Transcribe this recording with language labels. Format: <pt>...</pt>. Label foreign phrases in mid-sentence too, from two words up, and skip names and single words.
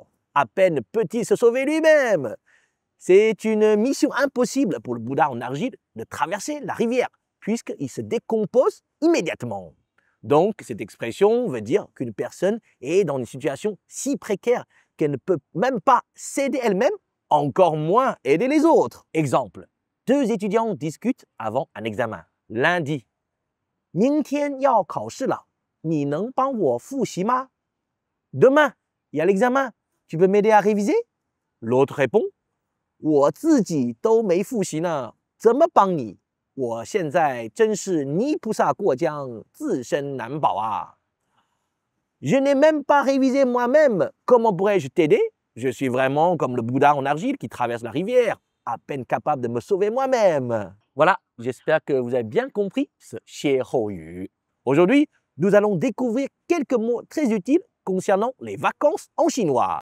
<fr>À peine peut-il se sauver lui-même. C'est une mission impossible pour le Bouddha en argile de traverser la rivière, puisqu'il se décompose immédiatement. Donc, cette expression veut dire qu'une personne est dans une situation si précaire qu'elle ne peut même pas s'aider elle-même, encore moins aider les autres. Exemple, deux étudiants discutent avant un examen. L'un dit</fr> <zh>« 明天要考试了，你能帮我复习吗？</zh> <fr>Demain, il y a l'examen, tu peux m'aider à réviser? L'autre répond</fr> <zh>« 我自己都没复习呢，怎么帮你？我现在真是泥菩萨过江，自身难保啊！</zh> <fr>Je n'ai même pas révisé moi-même. Comment pourrais-je t'aider? Je suis vraiment comme le Bouddha en argile qui traverse la rivière, à peine capable de me sauver moi-même. Voilà, j'espère que vous avez bien compris ce Xie-Hou-Yu. Aujourd'hui, nous allons découvrir quelques mots très utiles concernant les vacances en chinois.</fr>